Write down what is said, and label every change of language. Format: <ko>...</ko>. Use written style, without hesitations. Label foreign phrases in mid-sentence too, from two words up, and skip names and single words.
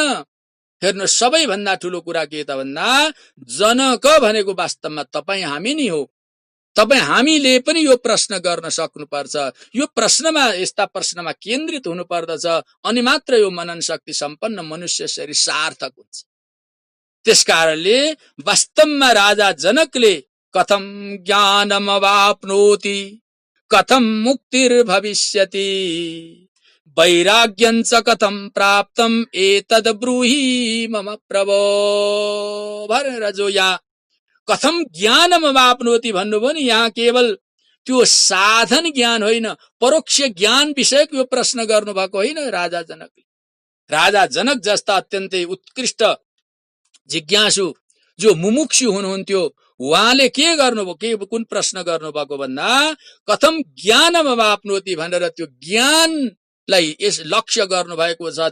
<ne>हेर्नु, सबैभन्दा ठुलो कुरा के त भन्दा जनक भनेको वास्तवमा तपाईँ हामी नै हो। तपाईँ हामीले पनि यो प्रश्न गर्न सक्नुपर्छ। यो प्रश्नमा, यस्ता प्रश्नमा केन्द्रित हुनुपर्दछ, अनि मात्र यो मनन शक्ति सम्पन्न मनुष्य शरीर सार्थक हुन्छ। त्यसकारणले वास्तवमा राजा जनकले</ne> <sa>कथम ज्ञानमवाप्नोति कथम मुक्तिर्भविष्यति वैराग्यञ्च कथम प्राप्तम एतद् ब्रूहि मम प्रभो</sa> <ne>भनेर जो यहाँ</ne> <sa>कथम ज्ञानमवाप्नोति</sa> <ne>भन्नुभयो नि, यहाँ केवल त्यो साधन ज्ञान होइन, परोक्ष ज्ञान विषयक यो प्रश्न गर्नुभएको होइन राजा जनकले। राजा जनक जस्ता अत्यन्तै उत्कृष्ट जिज्ञासु जो मुमुक्षु हुनुहुन्थ्यो, उहाँले के गर्नुभयो, कुन प्रश्न गर्नुभएको भन्दा</ne> <sa>कथम ज्ञानमवाप्नोति</sa> <ne>भनेर त्यो ज्ञानलाई यस लक्ष्य गर्नुभएको छ।</ne>